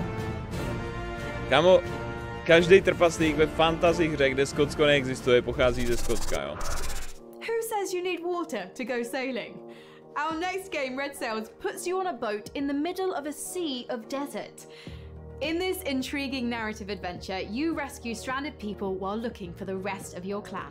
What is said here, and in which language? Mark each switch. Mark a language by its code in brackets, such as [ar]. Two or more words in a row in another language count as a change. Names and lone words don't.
[cs] Kámo, každý trpaslík ve fantasy hře, kde Skotsko neexistuje, pochází ze Skotska, jo. [en] Who says you need water to go sailing? Our next game, Red Sails, puts you on a boat in the middle of a sea of desert. In this intriguing narrative adventure, you rescue stranded people while looking for the rest of your clan.